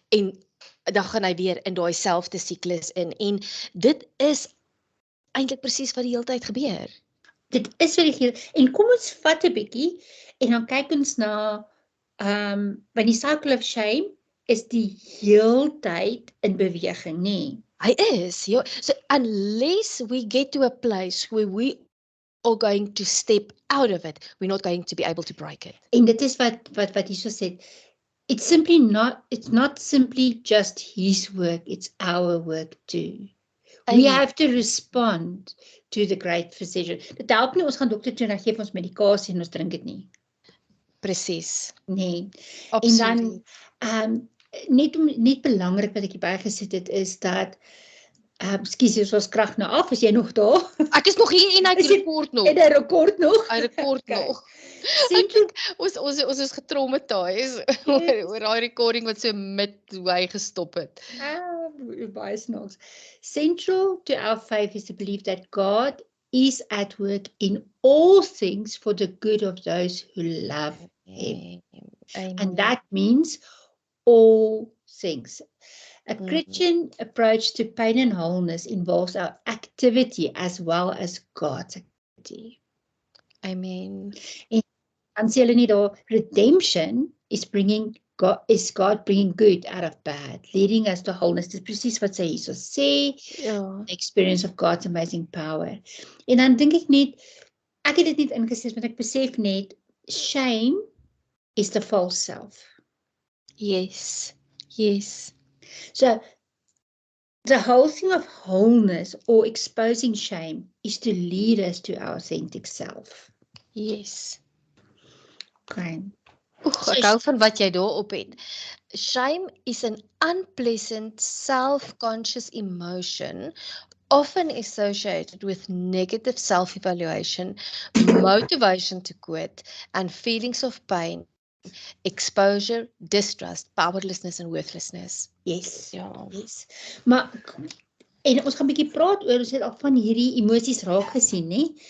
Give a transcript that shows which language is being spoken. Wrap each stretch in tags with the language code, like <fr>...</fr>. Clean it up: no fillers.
<af>En dan gaan hy weer in daai selfde siklus in. En dit is eintlik presies wat die hele tyd gebeur. dit is vir die geheel, en kom ons vat 'n bietjie, en dan kyk ons na, want die cycle of shame is die heeltyd in beweging, nie? Hy is, ja.</af> <en>So unless we get to a place where we are going to step out of it, we're not going to be able to break it.</en> <af>En dit is wat hierso sê,</af> <en>it's not simply just his work, it's our work too. We Amen. have to respond to the great physician.</en> <af>Dit help nie, ons gaan dokter toe en hy gee vir ons medikasie en ons drink dit nie. Presies. Nee. Absoluut. En dan, net belangrik wat ek hierby gesit het, is dat, skus, is ons krag nou af, is jy nog daar? Ek is nog hier en ek Is dit- rekord nog. En 'n rekord nog? Hy rekord Okay. nog.</af> <en>Central,</en> <af>Ons is getraumatiseer oor daai recording wat so mid hoe hy gestop het. baie snaaks.</af> <en>Central to our faith is the belief that God is at work in all things for the good of those who love Him. Amen. And that means all things. A Mhm. Christian approach to pain and wholeness involves our activity as well as God's activity. Amen.</en> <af>Dan sê hulle nie daar,</af> <en>redemption is God bringing good out of bad, leading us to wholeness.</en> <af>Dit is presies wat sy hierso sê, Ja.</af> <en>experience of God's amazing power.</en> <af>En dan dink ek net, ek het dit net ingesit, want ek besef net,</af> <en>shame is the false self. Yes. Yes. So, the whole thing of wholeness or exposing shame is to lead us to our authentic self. Yes. Okay.</en> <af>Oeg, ek hou van wat jy daarop het.</af> <en>Shame is an unpleasant, self-conscious emotion often associated with negative self-evaluation, motivation to quit, and feelings of pain, exposure, distrust, powerlessness, and worthlessness. Yes.</en> <af>Ja.</af> <en>Yes.</en> <af>Maar, en ons gaan 'n bietjie praat oor, ons het al van hierdie emosies raak gesien, né?</af>